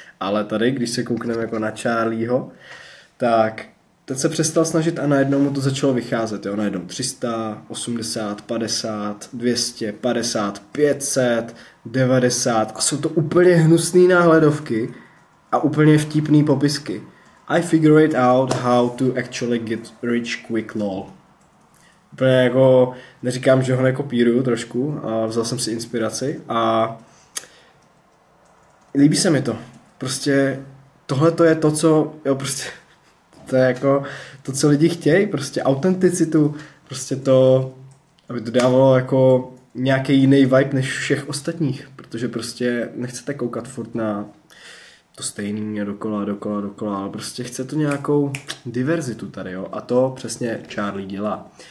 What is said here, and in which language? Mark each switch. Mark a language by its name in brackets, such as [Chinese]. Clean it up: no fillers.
[Czech] Ale tady, když se koukneme jako na Charlieho, tak ten se přestal snažit a najednou mu to začalo vycházet. Jo? Najednou 300, 80, 50, 250, 500, 90 a jsou to úplně hnusný náhledovky a úplně vtipný popisky. [English] I figured out how to actually get rich quick lol. [Czech] Úplně jako, neříkám, že ho nekopíruju trošku, a vzal jsem si inspiraci a líbí se mi to. Prostě tohle to je to, co, jo, prostě to je jako to, co lidi chtějí, prostě autenticitu, prostě to, aby to dávalo jako nějaký jiný vibe než všech ostatních, protože prostě nechcete koukat furt na to stejný a dokola, ale prostě chce to nějakou diverzitu tady, jo, a to přesně Charlie dělá.